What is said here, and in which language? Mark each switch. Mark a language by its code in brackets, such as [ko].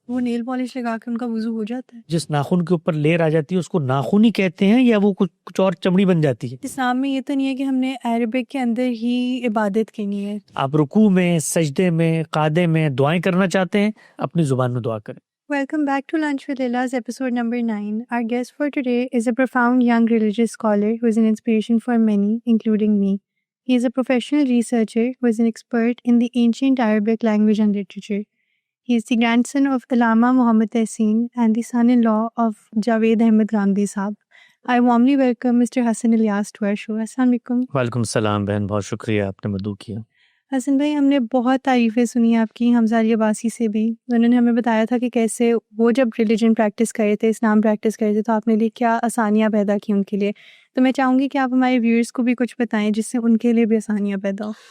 [ur] وہ nail polish لگا کے ان کا وضو ہو جاتا ہے؟ جس ناخن کے اوپر لیر آ جاتی ہے اس کو ناخن ہی کہتے ہیں یا وہ کچھ اور چمڑی بن جاتی ہے؟ اسلام میں یہ تو نہیں ہے کہ ہم نے عربک کے اندر ہی عبادت کرنی ہے. آپ رکوع میں, سجدے میں, قعدے میں دعائیں کرنا چاہتے ہیں اپنی زبان میں دعا کریں. [en] Welcome back to Lunch with Lilas, episode number 9. Our guest for today is a profound young religious scholar who is an inspiration for many, including me. He is a professional researcher who is an expert in the ancient Arabic language and literature. He is the grandson of Allama Muhammad Tehseen and the son-in-law of Javed Ahmed Gandhi Sahab. I warmly welcome Mr. Hassan Ilyas to our show. Assalamu alaikum. [ur] وعلیکم السلام بہن, بہت شکریہ آپ نے مدعو کیا. حسن بھائی, ہم نے بہت تعریفیں سنی آپ کی حمزہ علی عباسی سے بھی. انہوں نے ہمیں بتایا تھا کہ کیسے وہ جب ریلیجن پریکٹس کرے تھے, اسلام پریکٹس کرے تھے, تو آپ نے لیے کیا آسانیاں پیدا کی ان کے لیے. تو میں چاہوں گی کہ آپ ہمارے ویورز کو بھی کچھ بتائیں جس سے ان کے لیے بھی آسانیاں پیدا ہو.